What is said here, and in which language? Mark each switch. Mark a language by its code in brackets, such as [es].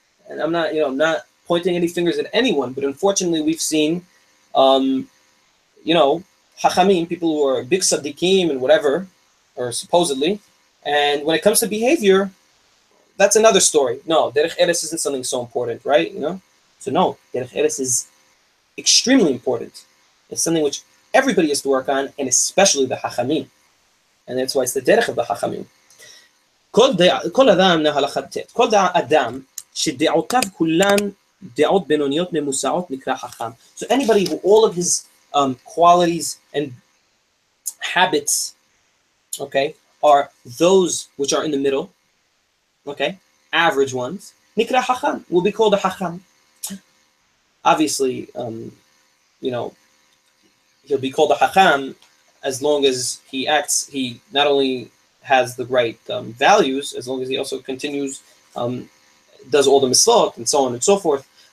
[en] and I'm not pointing any fingers at anyone, but unfortunately we've seen, um, hachamim, people who are big tzaddikim and whatever, or supposedly, and when it comes to behavior, that's another story. No, derech eres isn't something so important, right? So no, derech eres is extremely important. It's something which everybody has to work on, and especially the hachamim, and that's why it's the derech of the hachamim. [he] כל אדם להלכת ט', כל אדם שדעותיו כולן דעות בינוניות ממוסעות נקרא חכם. [en] So anybody who all of his qualities and habits, okay, are those which are in the middle, okay, average ones, [he] נקרא חכם, [en] will be called a חכם. Obviously, he'll be called a hacham as long as he not only has the right values, as long as he also continues, does all the mitzvot, and so on and so forth.